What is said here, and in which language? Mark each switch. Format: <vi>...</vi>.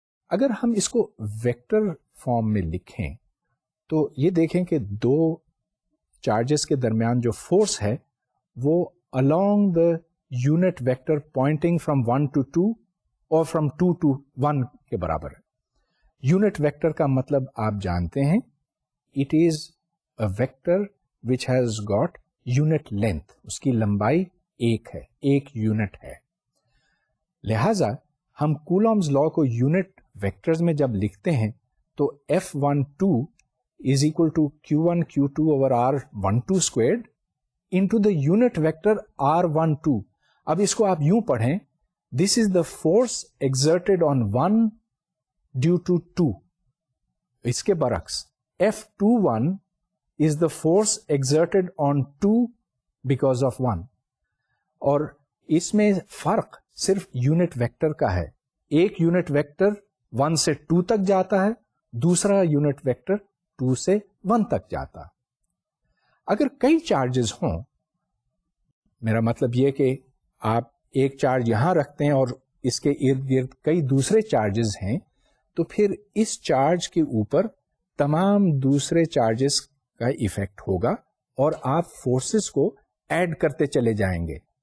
<ur>اگر ہم اس کو ویکٹر فارم میں لکھیں تو یہ دیکھیں کہ دو چارجز کے درمیان جو فورس ہے وہ</ur> <en>along the unit vector pointing from 1 to 2</en> <ur>اور</ur> <en>from 2 to 1</en> <ur>کے برابر ہے. یونٹ ویکٹر کا مطلب آپ جانتے ہیں,</ur> <en>it is a vector which has got unit length,</en> <ur>اس کی لمبائی ایک ہے, ایک یونٹ ہے. لہذا ہم کولومز لا کو یونٹ ویکٹرز میں جب لکھتے ہیں تو</ur> <en>F12 is equal to Q1 Q2 over R12 squared into the unit vector R12.</en> <ur>اب اس کو آپ یوں پڑھیں,</ur> <en>this is the force exerted on 1 due to 2.</en> <ur>اس کے برعکس</ur> <en>F21 is the force exerted on 2 because of 1.</en> <ur>اور اس میں فرق صرف یونٹ ویکٹر کا ہے. ایک یونٹ ویکٹر 1 سے 2 تک جاتا ہے, دوسرا یونٹ ویکٹر 2 سے 1 تک جاتا. اگر کئی چارجز ہوں, میرا مطلب یہ کہ آپ ایک چارج یہاں رکھتے ہیں اور اس کے ارد گرد کئی دوسرے چارجز ہیں, تو پھر اس چارج کے اوپر تمام دوسرے چارجز کا ایفیکٹ ہوگا اور آپ فورسز کو ایڈ کرتے چلے جائیں گے.</ur>